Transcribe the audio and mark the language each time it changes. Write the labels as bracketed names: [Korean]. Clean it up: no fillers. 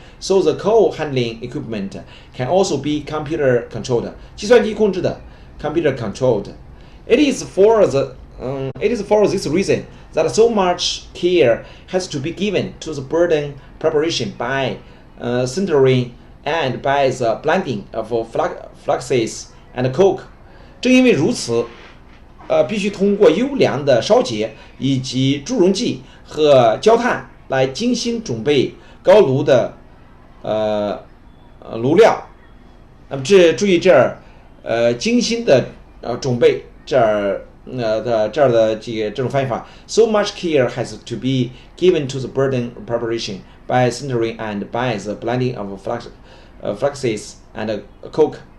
[English] So the coal handling equipment can also be computer controlled， [Chinese] 计算机控制的 [English] computer controlled。 It is for this reason that so much care has to be given to the burden preparation by sintering and by the blending of fluxes and coke。 [Chinese] 正因为如此，必须通过优良的烧结以及助溶剂和焦炭来精心准备高炉的炉料，那么注意这儿，精心的准备这儿的这种翻译法 [English] ，so much care has to be given to the burden preparation by sintering and by the blending of fluxes and coke。